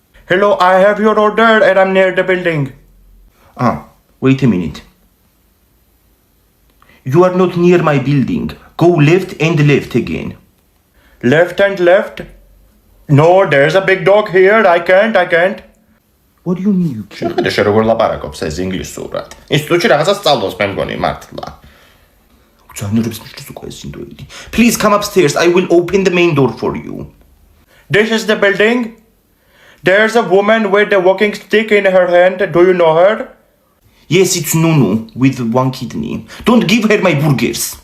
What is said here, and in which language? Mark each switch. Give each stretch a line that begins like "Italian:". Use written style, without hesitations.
English: Hello, I have your order and I'm near the building. Wait a minute. You are not near my building. Go left and left again. Left and left? No, there's a big dog here. I can't. What do you mean you can't?
Georgian: შეხედე შე როგორ ლაპარაკობს ეს ინგლისურად. ინსტიტუტში რაღაცას სწავლობს მე მგონი მართლა. უცანურებს მიშლის უკვე ეს ინდოელი.
English: Please come upstairs. I will open the main door for you. This is the building. There's a woman with a walking stick in her hand. Do you know her? Yes, it's Nunu with one kidney. Don't give her my burgers.